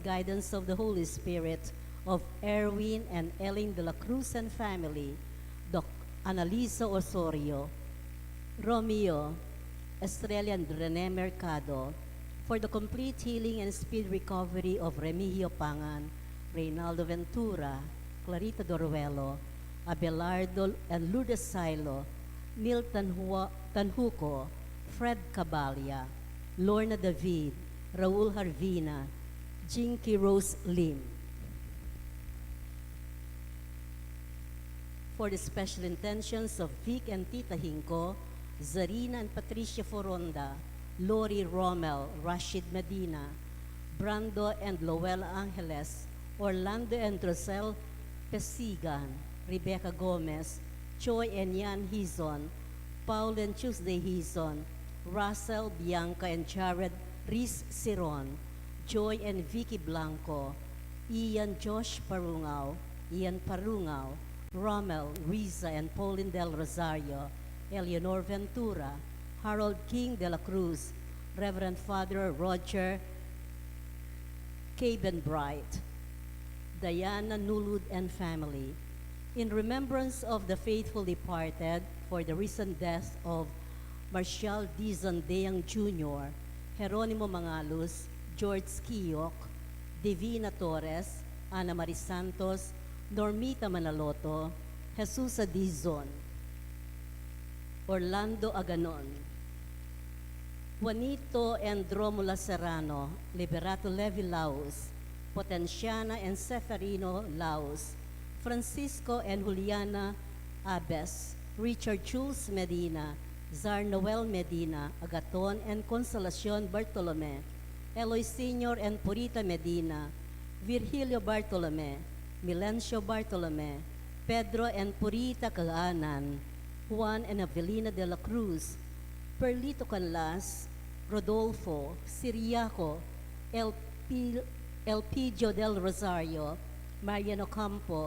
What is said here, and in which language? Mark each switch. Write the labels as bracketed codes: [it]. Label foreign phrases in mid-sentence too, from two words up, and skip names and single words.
[en] guidance of the Holy Spirit, of Erwin and Ellen de la Cruz and family, Doc Analisa Osorio, Romeo, Estrella and Rene Mercado, for the complete healing and speed recovery of Remigio Pangan, Reynaldo Ventura, Clarita Doruelo, Abelardo and Lourdes Silo, Neil Tanhuco, Fred Cabalia, Lorna David, Raul Harvina, Jinky Rose Lim. For the special intentions of Vic and Tita Hinko, Zarina and Patricia Foronda, Lori Rommel, Rashid Medina, Brando and Lowell Angeles, Orlando and Rosel Pesigan, Rebecca Gomez, Choi and Yan Hizon, Paul and Tuesday Hizon, Russell, Bianca and Jared Riz Siron, Joy and Vicky Blanco, Ian Josh Parungaw, Ian Parungaw, Rommel, Riza and Pauline Del Rosario, Eleanor Ventura, Harold King de la Cruz, Reverend Father Roger Cabenbright, Diana Nulud and family, in remembrance of the faithful departed, for the recent death of Marcial D. Zandeang Jr., Jeronimo Mangalus, George Kiyok, Divina Torres, Ana Marie Santos, Normita Manaloto, Jesus Adizon, Orlando Aganon, Juanito and Dromula Serrano, Liberato Levi Laos, Potenciana and Seferino Laos, Francisco and Juliana Abes, Richard Jules Medina, Zar Noel Medina, Agaton and Consolacion Bartolome, Eloy Sr. and Purita Medina, Virgilio Bartolome, Milencio Bartolome, Pedro and Purita Kagaanan, Juan and Avelina de la Cruz, Perlito Canlas, Rodolfo, Siriaco, Elpidio del Rosario, Mariano Campo,